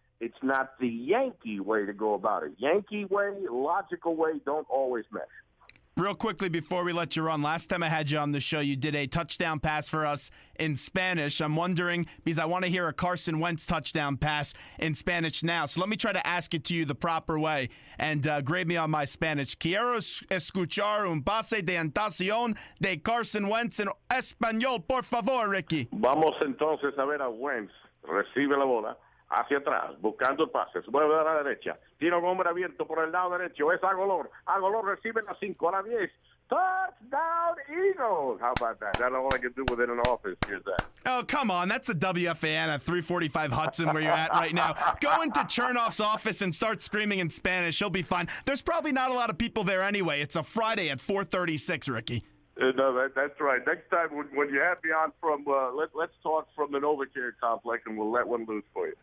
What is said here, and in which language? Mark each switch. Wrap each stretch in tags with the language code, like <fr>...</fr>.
<en>It's not the Yankee way to go about it. Yankee way, logical way don't always mesh. Real quickly before we let you run, last time I had you on the show, you did a touchdown pass for us in Spanish. I'm wondering, because I want to hear a Carson Wentz touchdown pass in Spanish now. So let me try to ask it to you the proper way and grade me on my Spanish.</en> <es>Quiero escuchar un pase de anotación de Carson Wentz en español, por favor, Ricky. Vamos entonces a ver a Wentz. Recibe la bola hacia atrás, buscando el pase, vuelve a la derecha, tira un hombre abierto por el lado derecho, es Agolor recibe la 5 a la 10, touchdown Eagles.</es> <en>How about that? That's all I can do within an office. Here's that. Oh, come on, that's the WFAN at 345 Hudson where you're at right now. Go into Chernoff's office and start screaming in Spanish, he'll be fine. There's probably not a lot of people there anyway. It's a Friday at 4:36, Ricky. No, that's right. Next time when you have me on from, let's talk from the NovaCare complex, and we'll let one loose for you.</en>